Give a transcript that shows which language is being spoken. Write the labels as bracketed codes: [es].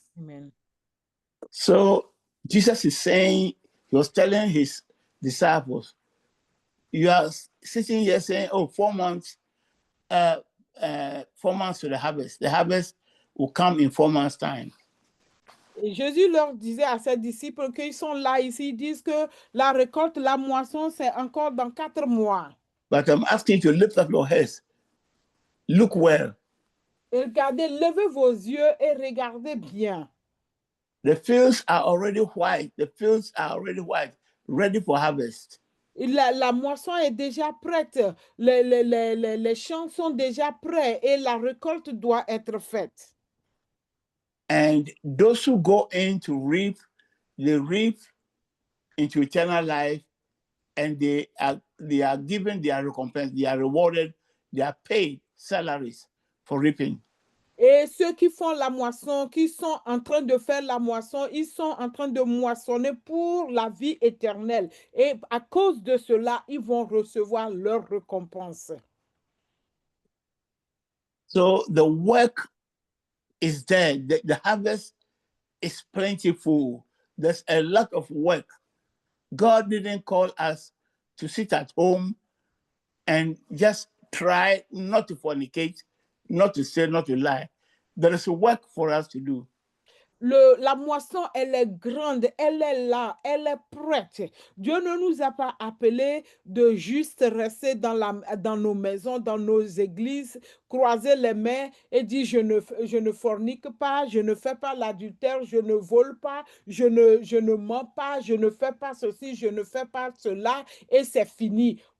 [en] Amen. So Jesus is saying, he was telling his disciples, you are sitting here saying, oh, 4 months, 4 months to the harvest. The harvest will come in 4 months' time. [fr] Et Jésus leur disait à ses disciples qu'ils sont là ici, ils disent que la récolte, la moisson, c'est encore dans 4 mois. [en] But I'm asking you to lift up your heads. Look well. [fr] Et regardez, levez vos yeux et regardez bien. [en] The fields are already white. The fields are already white, ready for harvest. [fr] La moisson est déjà prête. Les champs sont déjà prêts et la récolte doit être faite. [en] And those who go in to reap, they reap into eternal life, and they are given their recompense. They are rewarded. They are paid salaries for reaping. [fr] Et ceux qui font la moisson, qui sont en train de faire la moisson, ils sont en train de moissonner pour la vie éternelle. Et à cause de cela, ils vont recevoir leur récompense. [en] So the work is there. The harvest is plentiful. There's a lot of work. God didn't call us to sit at home and just try not to fornicate, not to steal, not to lie. There is work for us to do. [fr] La moisson, elle est grande, elle est là, elle est prête. Dieu ne nous a pas appelés de juste rester dans nos maisons, dans nos églises, croiser les mains et dire je ne fornique pas, je ne fais pas l'adultère, je ne vole pas, je ne mens pas, je ne fais pas ceci, je ne fais pas cela et c'est fini.